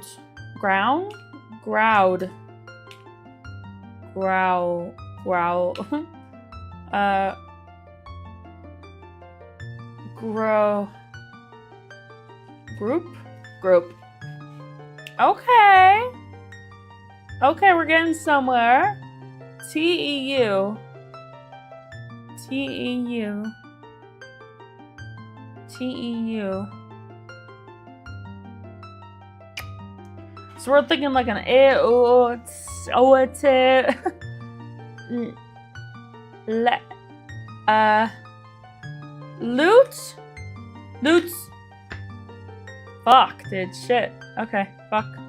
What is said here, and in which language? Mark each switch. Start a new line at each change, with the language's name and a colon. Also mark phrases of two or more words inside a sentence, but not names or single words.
English: Ground? Groud. Growl. Growl. Grow. Group? Group. Okay. Okay, we're getting somewhere. T-E-U. T-E-U. T-E-U. So we're thinking like an loot? Loots? Fuck, dude, shit. Okay, fuck.